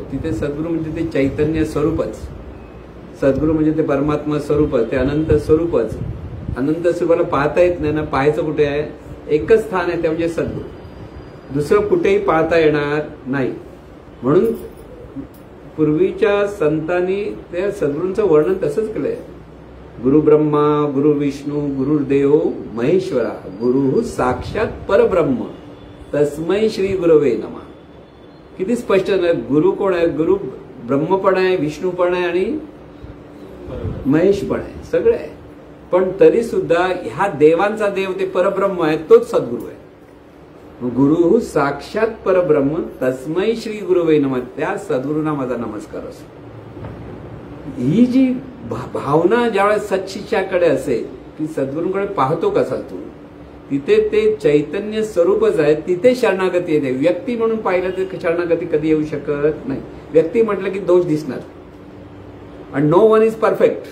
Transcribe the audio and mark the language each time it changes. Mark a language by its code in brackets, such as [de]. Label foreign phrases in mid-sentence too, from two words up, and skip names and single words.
[mr] तिथे सद्गुरू म्हणजे ते चैतन्य स्वरूपच, सद्गुरू म्हणजे ते परमात्मा स्वरूपच, ते अनंत स्वरूपच. अनंत स्वरूपाला पाहता येत नाही ना, पाहायचं कुठे आहे? एकच स्थान आहे ते म्हणजे सद्गुरू, दुसरं कुठेही पाहता येणार नाही. म्हणून पूर्वीच्या संतांनी त्या सद्गुरूंचं वर्णन तसंच केलंय. [sa] गुरु ब्रह्मा गुरु विष्णू गुरुर्देव महेश्वरा गुरु साक्षात परब्रह्म तस्मै श्री गुरवे नमः. [mr] किती स्पष्ट आहे. गुरु कोण आहे? गुरु ब्रह्म पण आहे, विष्णू पण आहे आणि महेश पण आहे, सगळे आहे. पण तरी सुद्धा ह्या देवांचा देव ते परब्रह्म आहे, तोच सद्गुरू आहे. [sa] गुरु साक्षात परब्रह्म तस्मै श्री गुरुवे नमः. [mr] त्या सद्गुरूंना माझा नमस्कार असो. ही जी भावना ज्यावेळेस सत्शिष्याकडे असेल की सद्गुरूंकडे पाहतो कसा तू, तिथे ते चैतन्य स्वरूपच आहे, तिथे शरणागती येते. व्यक्ती म्हणून पाहिलं तर शरणागती कधी येऊ शकत नाही. व्यक्ती म्हटलं की दोष दिसणार आणि [en] no one is perfect.